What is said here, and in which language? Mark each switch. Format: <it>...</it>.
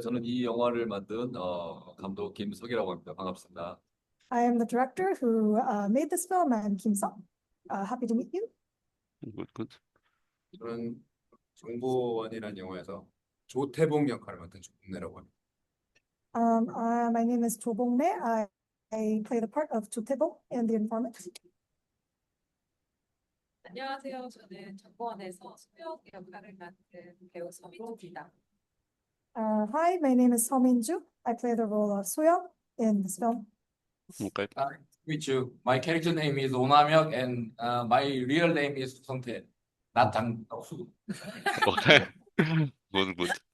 <ko>저는 이 영화를 만든 감독 김석이라고 합니다. 반갑습니다.</ko> <en>I am the director who made this film. I'm Kim Seok. Happy to meet you. Good, good.</en> <ko>저는 정보원이라는 영화에서 조태봉 역할을 맡은 조봉래라고 합니다.</ko> <en>My name is Jo Bok-rae. I play the part of Jo Tae-bong in The Informant.</en> <ko>안녕하세요. 저는 정보원에서 소영 역할을 맡은 배우 서민주입니다.</ko> <en>Hi, my name is Seo Min-ju. I play the role of Seo in this film. Okay. Meet you. My character name is 오남혁 and my real name is Sung-tae. Not 장수. Okay. Good, good.</en>